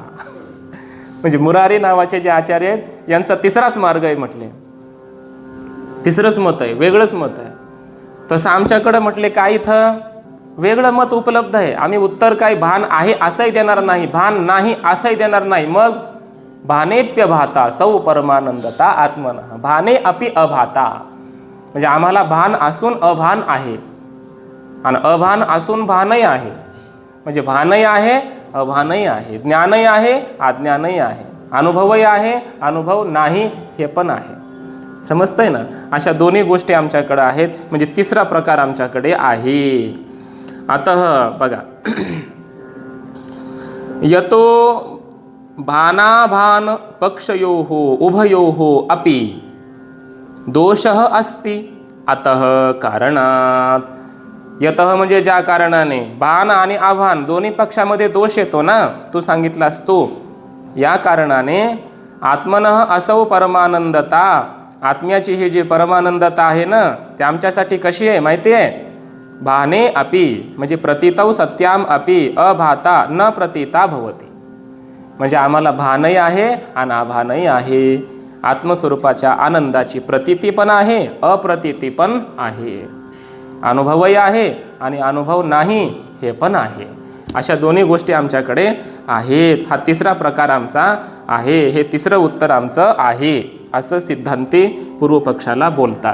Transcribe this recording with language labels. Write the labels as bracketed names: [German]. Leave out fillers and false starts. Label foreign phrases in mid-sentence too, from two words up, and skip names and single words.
[Marathi] म्हणजे मुरारी नावाचे जे आचार्य आहेत यांचा तिसराच मार्ग आहे म्हटले. तिसरंच मत आहे, वेगळंच मत आहे. तसं आमच्याकडं म्हटले काय इथं वेगळं मत उपलब्ध आहे. आम्ही उत्तर काय भान आहे असंही देणार नाही, भान नाही असंही देणार नाही. [Sanskrit] मग भानेप्य भाता सौ परमानंदता आत्मनः भाने अपि अभाता. [Marathi] म्हणजे आम्हाला भान असून अभान आहे आणि अभान असून भानही आहे. म्हणजे भानही आहे अभानही आहे, ज्ञानही आहे अज्ञानही आहे, अनुभवही आहे अनुभव नाही हे पण आहे. समजतंय ना? अशा दोन्ही गोष्टी आमच्याकडे आहेत. म्हणजे तिसरा प्रकार आमच्याकडे आहे. आता बघा, [Sanskrit] यतो भानाभान पक्षयोः उभयोः अपि दोषः अस्ति अतः कारणात. [Marathi] यतः म्हणजे ज्या कारणाने, भान आणि आभान दोन्ही पक्षामध्ये दोष येतो ना, तू सांगितलास तो. या कारणाने [Sanskrit] आत्मनः असौ परमानंदता, [Marathi] आत्म्याची ही जी परमानंदता आहे ना, ते आमच्यासाठी कशी आहे माहिती आहे? [Sanskrit] भाने अपि म्हणजे प्रतीतौ सत्याम अपि अभाता न प्रतीता भवती. [Marathi] म्हणजे आम्हाला भानही आहे आणि आभानही आहे. आत्मस्वरूपाच्या आनंदाची प्रतीती पण आहे, अप्रतीती पण आहे, अनुभवही आहे आणि अनुभव नाही हे पण आहे. अशा दोन्ही गोष्टी आमच्याकडे आहेत. हा तिसरा प्रकार आमचा आहे, हे तिसरं उत्तर आमचं आहे असं सिद्धांती पूर्व पक्षाला बोलतात.